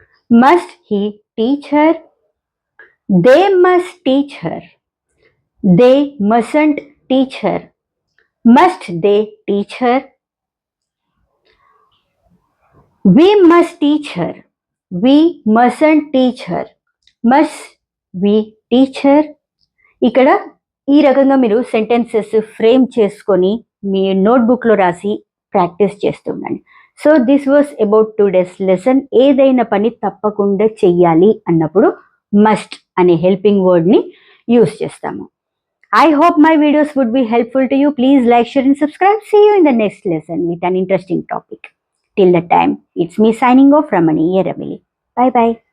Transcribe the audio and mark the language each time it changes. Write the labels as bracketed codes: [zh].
[en] Must he teach her? They must teach her, they mustn't teach her. Must they teach her? We must teach her, we mustn't teach her. Must we teach her? ఇక్కడ [te] ఈ రకంగా మీరు sentences frame చేసుకొని మీ నోట్బుక్లో రాసి practice చేస్తుండండి. [en] So this was about today's lesson. [te] ఏదైనా పని తప్పకుండా చెయ్యాలి అన్నప్పుడు మస్ట్ అనే హెల్పింగ్ వర్డ్ని యూస్ చేస్తాము. [en] I hope my videos would be helpful to you. Please like, share and subscribe. See you in the next lesson with an interesting topic. Till that time, it's me signing off, Ramani Yeramili. Bye bye.